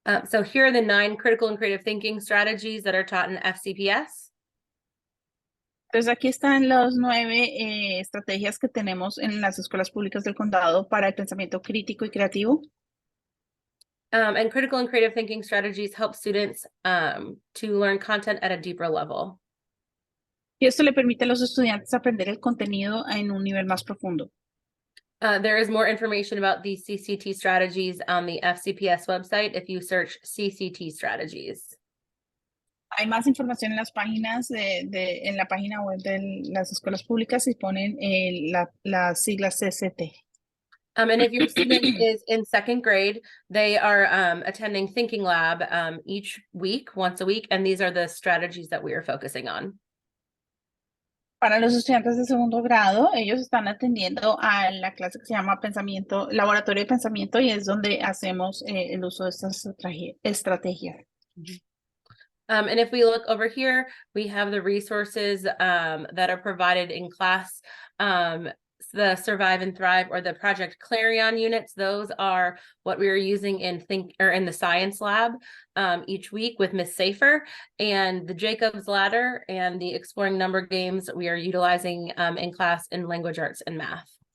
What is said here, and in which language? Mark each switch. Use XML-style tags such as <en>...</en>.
<en>So here are the 9 critical and creative thinking strategies that are taught in FCPS.</en> <es>Entonces aquí están las 9 estrategias que tenemos en las escuelas públicas del condado para el pensamiento crítico y creativo.</es> <en>And critical and creative thinking strategies help students to learn content at a deeper level.</en> <es>Y esto le permite a los estudiantes aprender el contenido en un nivel más profundo.</es> <en>There is more information about these CCT strategies on the FCPS website if you search CCT strategies.</en> <es>Hay más información en las páginas en la página web de las escuelas públicas y ponen las siglas CCT.</es> <en>And if your student is in second grade, they are attending Thinking Lab each week, once a week, and these are the strategies that we are focusing on.</en> <es>Para los estudiantes de segundo grado, ellos están atendiendo a la clase que se llama Pensamiento, Laboratorio de Pensamiento, y es donde hacemos el uso de estas estrategias.</es> <en>And if we look over here, we have the resources that are provided in class. The Survive and Thrive or the Project Clarion units, those are what we are using in the science lab each week with Miss Safer, and the Jacob's Ladder and the Exploring Number games we are utilizing in class in language arts and math.</en>